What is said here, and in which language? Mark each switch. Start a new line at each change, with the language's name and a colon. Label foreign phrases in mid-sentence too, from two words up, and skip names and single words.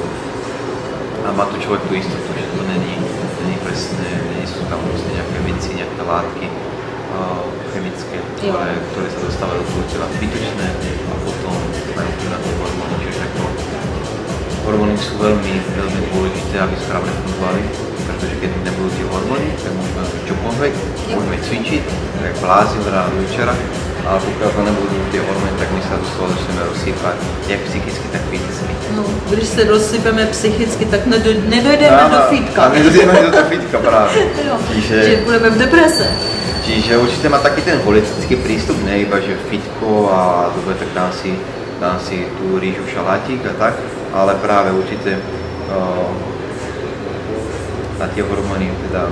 Slovak: A má tu človek tú istotu, že to není presné, nie sú tam proste nejaké veci, nejaké látky chemické, ktoré sa dostávajú do tela zbytočné a potom majú tu na to hormóny, čiže ako hormóny sú veľmi dôležité, aby správne fungovali, pretože keď nebudú tie hormóny, tak môžeme robiť čokoľvek, môžeme cvičiť, tak blázni od rána do večera, ale pokiaľ to nebudú tie hormóny, tak my sa do toho začneme rozsýpať, jak psychicky, tak fyzicky.
Czech: No, když se rozsypeme psychicky, tak nedojdeme do fitka.
Slovak: A nedojdeme do fitka práve. Čiže budeme v deprese. Čiže určite má taký ten holistický prístup, ne iba, že fitko a dobre, tak dám si tú rýžu, šalátik a tak, ale práve určite na tie hormóny teda